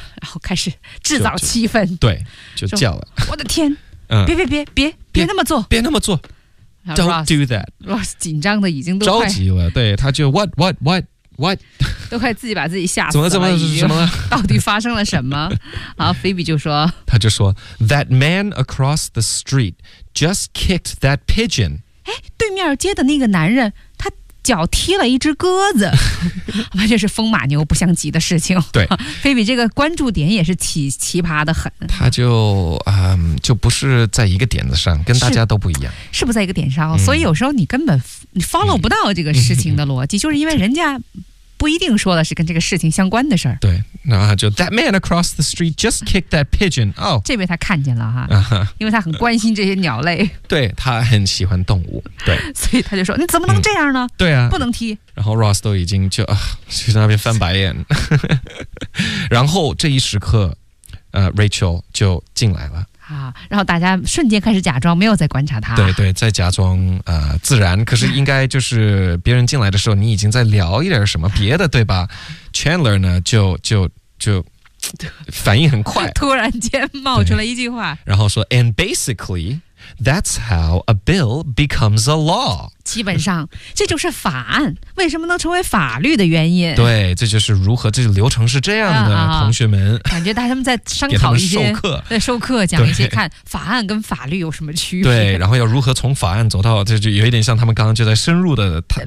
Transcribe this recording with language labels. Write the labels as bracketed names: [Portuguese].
[Chinese] 然后开始制造气氛，对，就叫了，我的天、别那么做，别那么做， [English] Don't do that. [Chinese] Ross 紧张的已经都着急了，对，他就 what 都快自己把自己吓死了，怎么了？到底发生了什么？好 ，Phoebe 就说，他就说 [English] that man across the street just kicked that pigeon. [Chinese] 哎，对面街的那个男人，他脚踢了一只鸽子，完全是风马牛不相及的事情。对，Phoebe 这个关注点也是奇葩的很。他就不是在一个点子上，跟大家都不一样。是不在一个点上、所以有时候你根本你 follow 不到这个事情的逻辑，就是因为人家不一定说的是跟这个事情相关的事儿。对，然后就 [English] that man across the street just kicked that pigeon。 [Chinese] 哦，这边他看见了哈，因为他很关心这些鸟类。对，他很喜欢动物。对，所以他就说：“你怎么能这样呢？” 对啊，不能踢。然后 Ross 都已经就在那边翻白眼。然后这一时刻，Rachel 就进来了。啊，然后大家瞬间开始假装没有在观察他，对对，在假装自然，可是应该就是别人进来的时候你已经在聊一点什么别的对吧， Chandler 呢就反应很快，突然间冒出了一句话，然后说 [English] and basically that's how a bill becomes a law， [Chinese] 基本上这就是法案为什么能成为法律的原因，对，这就是如何这个流程是这样的、同学们感觉大家在商讨一些授课讲一些看法案跟法律有什么区别，对，然后要如何从法案走到这就有一点像他们刚刚就在深入的